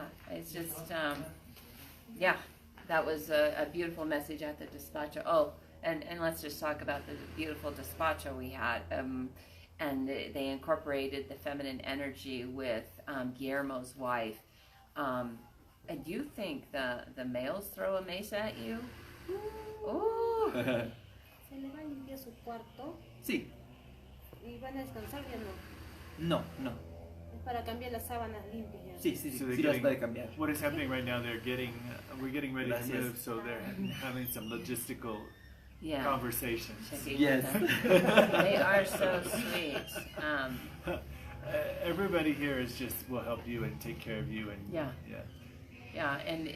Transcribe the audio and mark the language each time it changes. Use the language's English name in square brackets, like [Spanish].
[English] It's just, that was a beautiful message at the despacho. Oh, and let's just talk about the beautiful despacho we had. And they incorporated the feminine energy with Guillermo's wife. And do you think the males throw a mesa at you? Ooh. [Spanish] ¿Se le va a limpiar su cuarto? Sí. ¿Y van a descansar ya no? No. Es para cambiar las sábanas limpias. Sí. [English] So [Spanish] Sí las puede cambiar. [English] What is happening right now, we're getting ready to move, so they're having some logistical conversations. Yes. They are so sweet. Everybody here will help you and take care of you, and